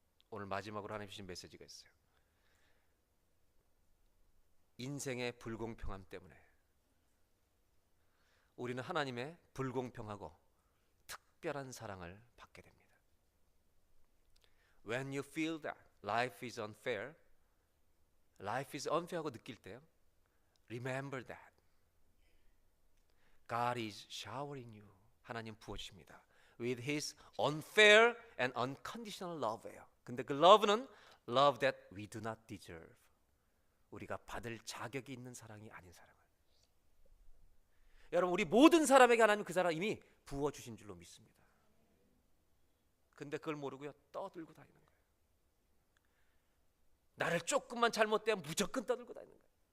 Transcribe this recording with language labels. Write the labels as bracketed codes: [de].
[ko] 오늘 마지막으로 하나님 주신 메시지가 있어요. 인생의 불공평함 때문에 우리는 하나님의 불공평하고 특별한 사랑을 받게 됩니다. [en] When you feel that life is unfair, life is unfair [ko] 하고 느낄 때요, [en] remember that God is showering you. [ko] 하나님 부어주십니다. [en] With His unfair and unconditional love예요. [ko] 근데 [en] 그 love는 love that we do not deserve. [ko] 우리가 받을 자격이 있는 사랑이 아닌 사랑을. 여러분, 우리 모든 사람에게 하나님 그 사랑 이미 부어주신 줄로 믿습니다. 근데 그걸 모르고요 떠들고 다니는 거예요. 나를 조금만 잘못되면 무조건 떠들고 다니는 거예요.